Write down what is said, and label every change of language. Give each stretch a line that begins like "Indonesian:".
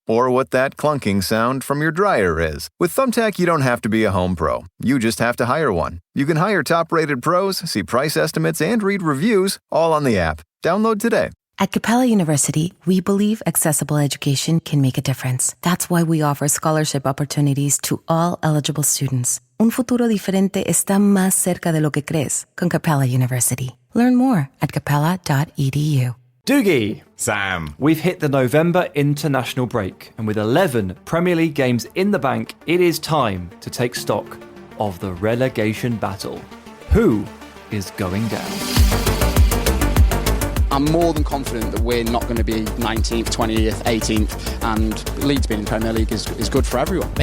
English: Or what that clunking sound from your dryer is? With Thumbtack, you don't have to be a home pro. You just have to hire one. You can hire top-rated pros, see price estimates, and read reviews, all on the app. Download today. At Capella University, we believe accessible education can make a difference. That's why we offer scholarship opportunities to all eligible students.
Spanish: Un futuro diferente está más cerca de lo que crees con Capella University.
English: Learn more at capella.edu. Doogie! Sam. We've hit the November international break, and with 11 Premier League games in the bank, it is time to take stock of the relegation battle. Who is going down? I'm more than confident that we're not going to be 19th, 20th, 18th, and Leeds being in the Premier League is good for everyone.